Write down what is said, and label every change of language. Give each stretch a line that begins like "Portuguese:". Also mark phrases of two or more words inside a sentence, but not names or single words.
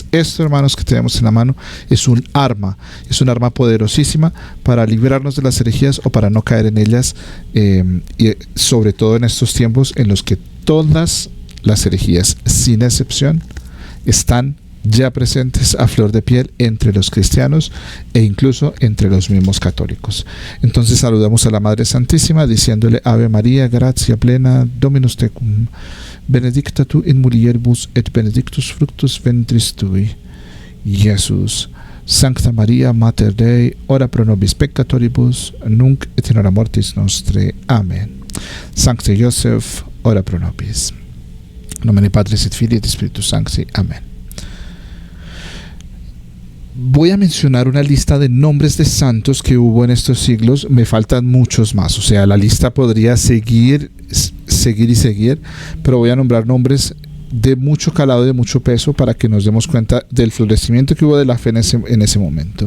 Spanish: Esto, hermanos, que tenemos en la mano es un arma poderosísima para librarnos de las herejías o para no caer en ellas, y sobre todo en estos tiempos en los que todas las herejías, sin excepción, están ya presentes a flor de piel entre los cristianos e incluso entre los mismos católicos. Entonces saludamos a la Madre Santísima diciéndole:
Latin: Ave María, gratia plena, Dominus tecum, benedicta tu in mulieribus et benedictus fructus ventris tui, Jesús. Sancta Maria, Mater Dei, ora pro nobis peccatoribus, nunc et in hora mortis nostre. Amen. Sancte Joseph, ora pro nobis. Nomine Patris et Filii et Spiritus Sancti. Amen.
Spanish: Voy a mencionar una lista de nombres de santos que hubo en estos siglos. Me faltan muchos más, o sea, la lista podría seguir, pero voy a nombrar nombres de mucho calado y de mucho peso para que nos demos cuenta del florecimiento que hubo de la fe en ese momento.